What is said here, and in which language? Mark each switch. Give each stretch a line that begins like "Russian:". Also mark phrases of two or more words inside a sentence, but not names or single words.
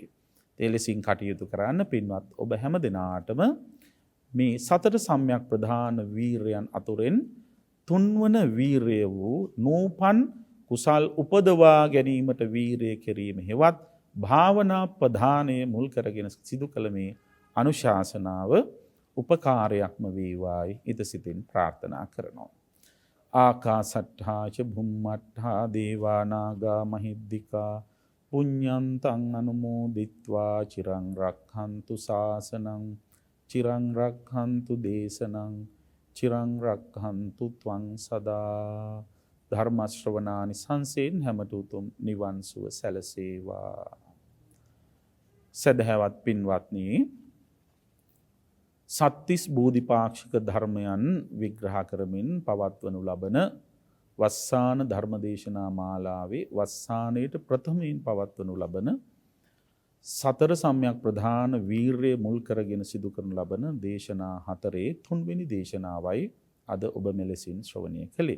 Sinhala: එලෙසින් කටයුතු කරන්න පින්වත් ඔබ හැම දිනාටම මේ සතර සම්‍යක් ප්‍රධාන වීරයන් අතුරෙන් තුන්වන වීරය වූ නූපන් කුසල් උපදවා ගැනීමට වීරය කිරීම හෙවත් භාවනා ප්‍රධානයේ මුල් කරගෙන සිදු කළ මේ අනුශාසනාව උපකාරයක්ම වේවායි ඉත සිතින් ප්‍රාර්ථනා කරනවා.
Pali: ආකාසට්ඨා ච භුම්මට්ඨා දේවා නාග මහිද්దికා පුඤ්ඤන්තං අනුමෝදිත්වා චිරං රක්ඛන්තු ශාසනං චිරං රක්ඛන්තු දේශනං චිරං රක්ඛන්තු ත්වං සදා.
Sinhala: ධර්ම ශ්‍රවණානි සංසේන් හැමත උතුම් නිවන් සුව සැලසේවා. සදහවත් පින්වත්නි, සත්තිස් බෝධිපාක්ෂික ධර්මයන් විග්‍රහ කරමින් පවත්වනු ලබන වස්සාන ධර්මදේශනා මාලාවේ වස්සානයේට ප්‍රථමයෙන් පවත්වනු ලබන සතර සම්‍යක් ප්‍රධාන වීරය මුල් කරගෙන සිදු කරනු ලබන දේශනා හතරේ තුන්වෙනි දේශනාවයි අද ඔබ මෙලෙසින් ශ්‍රවණය කළේ.